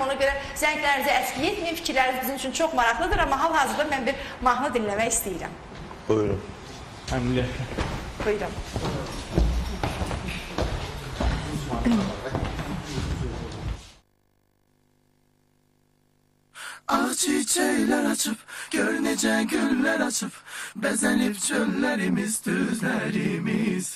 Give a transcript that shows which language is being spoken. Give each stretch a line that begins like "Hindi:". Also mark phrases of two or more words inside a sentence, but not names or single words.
Azerbaijani: Ona görə zənglərinizi əski etməyin, fikirləriniz bizim üçün çox maraqlıdır, amma hal-hazırda mən bir mahnı dinləmək istəyirəm. Buyurun. Əmliyyət. Buyurun. Ağ çiçekler açıp, gör nece güller açıp, bezenip çöllerimiz, düzlerimiz.